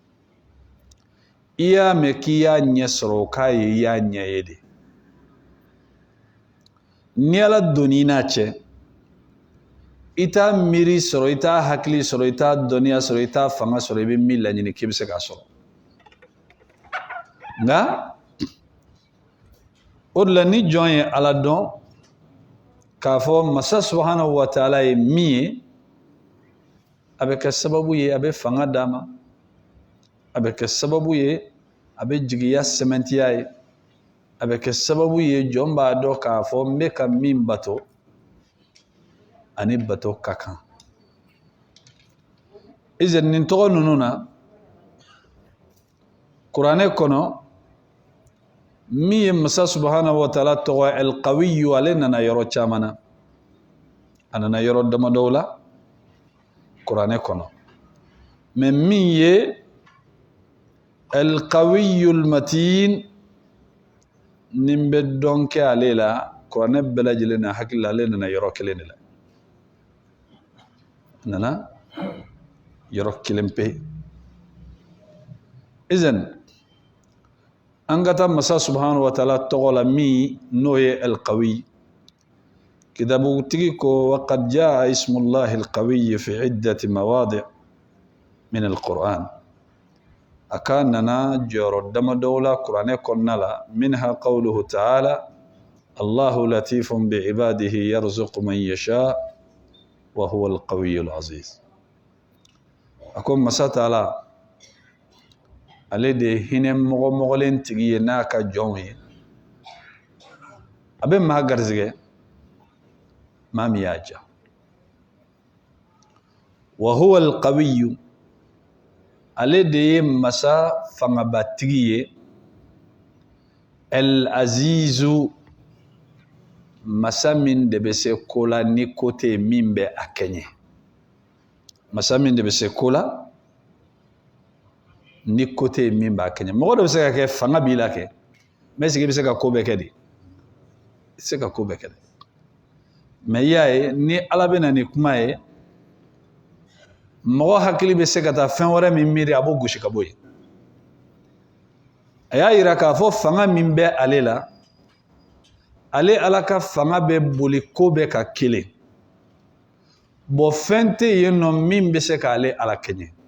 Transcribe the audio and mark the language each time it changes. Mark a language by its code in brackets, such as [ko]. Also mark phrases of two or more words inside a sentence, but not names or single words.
[bm] i y'a mɛn k'i y'a ɲɛ sɔrɔ o k'a ye i y'a ɲɛ ye de ni ala donn'i n'a cɛ i t'a miiri sɔrɔ i t'a hakili sɔrɔ i t'a dɔnniya sɔrɔ i t'a fanga sɔrɔ i bɛ min laɲini k'i bɛ se k'a sɔrɔ nka o de la ni jɔn ye ala dɔn k'a fɔ masa [ar] سبحانه وتعالى [bm] ye min ye a bɛ kɛ sababu ye a bɛ fanga d'a ma a bɛ kɛ sababu ye a bɛ jigiya sɛmɛntiya ye a bɛ kɛ sababu ye jɔn b'a dɔn k'a fɔ n bɛ ka min bato ani bato ka kan izan nin tɔgɔ ninnu na kuranɛ kɔnɔ min ye masa [ar] سبحانه وتعالى [bm] tɔgɔ al-qawiyu ale nana yɔrɔ caman na a nana yɔrɔ damadɔw la kuranɛ kɔnɔ mɛ min ye [ar] القوي المتين [bm] nin bɛ dɔn kɛ ale la kuranɛ bɛɛ lajɛlen na hakili la ale nana yɔrɔ kelen de la nana yɔrɔ kelen pe izan an ka taa masa [ar] سبحانه وتعالى [bm] tɔgɔ la min n'o ye al-qawi kitabutigi ko [ar] وقد جاء اسم الله القوي في عدة مواضع من القرآن [bm] a ka nana jɔyɔrɔ damadɔw la kuranɛ kɔnɔna la [ar] منها قوله تعالى الله لطيف بعباده يرزق من يشاء وهو القوي العزيز [bm] a ko masa taala ale de ye hinɛ mɔgɔlen tigi ye n'a ka jɔnw ye a bɛ maa garizigɛ maa min y'a ja [ar] وهو القوي [bm] ale de ye masa fangabatigi ye al-azizu masa min de bɛ se ko la ni ko tɛ yen min bɛ a kɛɲɛ masa min de bɛ se ko la ni ko tɛ yen min b'a kɛɲɛ mɔgɔ dɔ bɛ se ka kɛ fanga b'i la kɛ [fr] mais est-ce que [bm] i bɛ se ka ko bɛɛ kɛ de i tɛ se ka ko bɛɛ kɛ dɛ mais i y'a ye ni ala bɛ na ni kuma ye mɔgɔ hakili bɛ se ka taa fɛn wɛrɛ min miiri a b'o gosi ka bɔ yen a y'a yira k'a fɔ fanga min bɛ ale la ale Ala ka fanga bɛ boli ko bɛɛ ka kelen bon fɛn tɛ yen nɔ min bɛ se k'ale Ala kɛɲɛ